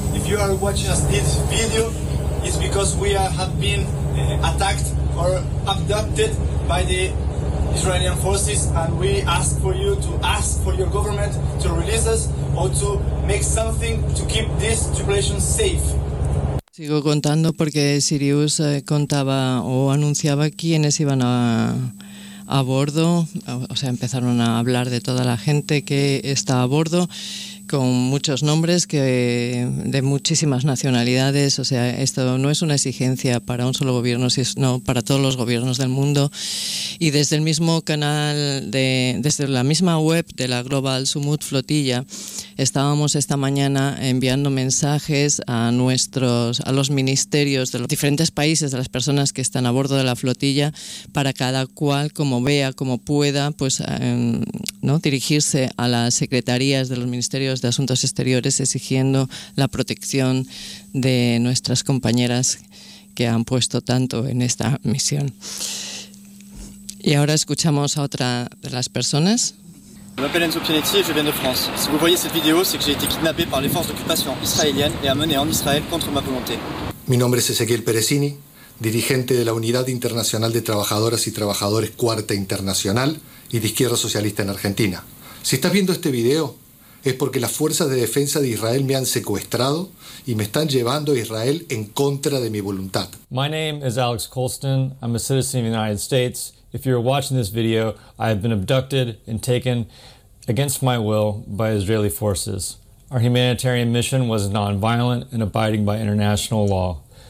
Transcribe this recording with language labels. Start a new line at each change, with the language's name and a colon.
English: If you are watching us this video, it's because we have been attacked or abducted by the Israeli forces, and we ask for you to ask for your government to release us or to make something to keep this tribulation safe.
Spanish: Sigo contando porque Sirius contaba o anunciaba quiénes iban a bordo, o sea, empezaron a hablar de toda la gente que está a bordo, con muchos nombres, que de muchísimas nacionalidades. O sea, esto no es una exigencia para un solo gobierno, sino para todos los gobiernos del mundo. Y desde el mismo canal, desde la misma web de la Global Sumud Flotilla, estábamos esta mañana enviando mensajes a los ministerios de los diferentes países, de las personas que están a bordo de la flotilla, para cada cual, como vea, como pueda, pues ¿no? dirigirse a las secretarías de los ministerios de Asuntos Exteriores exigiendo la protección de nuestras compañeras que han puesto tanto en esta misión. Y ahora escuchamos a otra de las personas.
French: Je m'appelle Enzo Pianetti et je viens de France. Si vous voyez cette vidéo, c'est que j'ai été kidnappé par les forces d'occupation israéliennes et amené en Israël contre ma volonté.
Spanish: Mi nombre es Ezequiel Perezini, dirigente de la Unidad Internacional de Trabajadoras y Trabajadores Cuarta Internacional y de Izquierda Socialista en Argentina. Si estás viendo este video, es porque las fuerzas de defensa de Israel me han secuestrado y me están llevando a Israel en contra de mi voluntad.
English: My name is Alex Colston. I'm a citizen of the United States. If you're watching this video, I have been abducted and taken against my will by Israeli forces. Our humanitarian mission was non-violent and abiding by international law.